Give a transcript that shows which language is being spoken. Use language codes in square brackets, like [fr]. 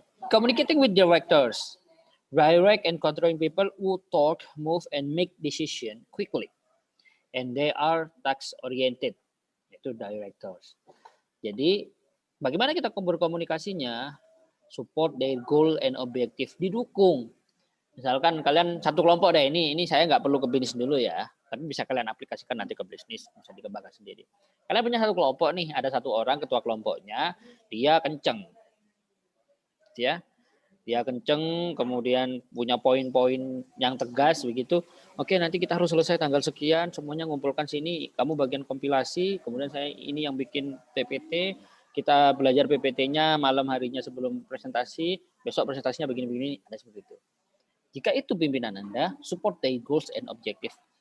[en] Communicating with directors, direct and controlling people who talk, move, and make decision quickly, and they are task oriented. [id] Itu directors. Jadi bagaimana kita berkomunikasinya? [en] Support their goal and objective, [id] didukung. Misalkan kalian satu kelompok deh, ini saya nggak perlu ke bisnis dulu ya, tapi bisa kalian aplikasikan nanti ke bisnis, bisa dikembangkan sendiri. Kalian punya satu kelompok nih, ada satu orang ketua kelompoknya, dia kenceng, ya, dia kenceng, kemudian punya poin-poin yang tegas begitu. Oke, nanti kita harus selesai tanggal sekian, semuanya ngumpulkan sini, kamu bagian kompilasi, kemudian saya ini yang bikin PPT, kita belajar PPT-nya malam harinya sebelum presentasi, besok presentasinya begini-begini, ada seperti itu. Jika itu pimpinan Anda, [en] support their goals and objective.